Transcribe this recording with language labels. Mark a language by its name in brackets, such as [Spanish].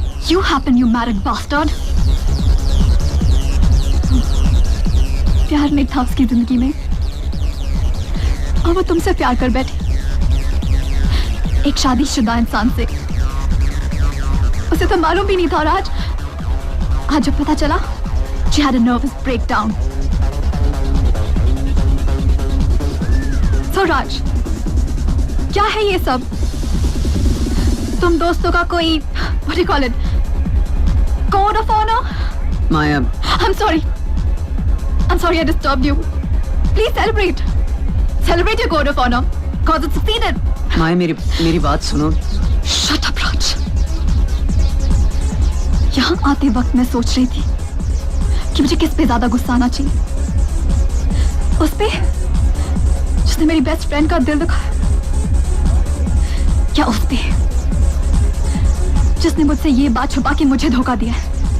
[English] You happen, you married bastard. [Hindi] प्यार नहीं था उसकी जिंदगी में और वो तुमसे प्यार कर बैठी, एक शादीशुदा इंसान से। उसे तो मालूम भी नहीं था और आज जब पता चला, [English] she had a nervous breakdown. [Hindi] So राज, क्या है ये सब? तुम दोस्तों का कोई [English] what do you call it? Code of honor? Maya. I'm sorry I disturbed you. Please celebrate. Celebrate your code of honor. Cause it succeeded. [Hindi] Maya, मेरी बात सुनो. [English] Shut up, Raj. [Hindi] यहाँ आते वक्त मैं सोच रही थी कि मुझे किस पे ज्यादा गुस्सा आना चाहिए, उस पे जिसने मेरी बेस्ट फ्रेंड का दिल दुखाया, क्या उस पे जिसने मुझसे ये बात छुपा के मुझे धोखा दिया है।